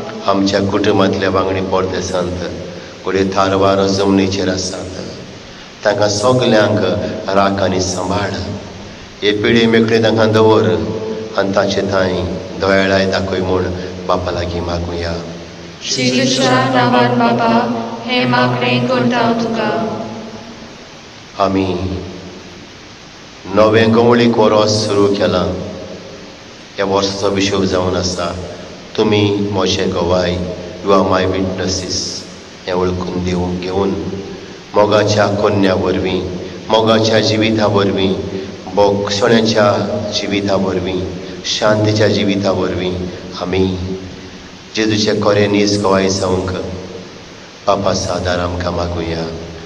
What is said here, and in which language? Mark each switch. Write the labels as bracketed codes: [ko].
[gom] आमच्या कुटुंबांतल्या वांगडी परदेसांत फुडें थारवार जमनीचेर आसात, तांकां सगल्यांक राख आनी सांबाळ. हे पिढी मेकळे तांकां दवर आनी ताचे थंय दोळाय दाखय म्हूण बापा लागीं मागुया. जेजूच्या नांवान बापा हे मागणें करता हांव तुका. आमी नवें गवळीक वरोस सुरू केलां. ह्या वर्साचो विशय जावन आसा तुमी म्हजे गवाय, [en] You are my witnesses. [gom] हें वळखून घेवन मोगाच्या कोन्या वरवीं, मोगाच्या जिविता वरवीं, बोगसण्याच्या जिविता वरवीं, शांतीच्या जिविता वरवीं आमी जेजूचे खरें नीज गवाय जावंक बापाचो आदार आमकां मागुया.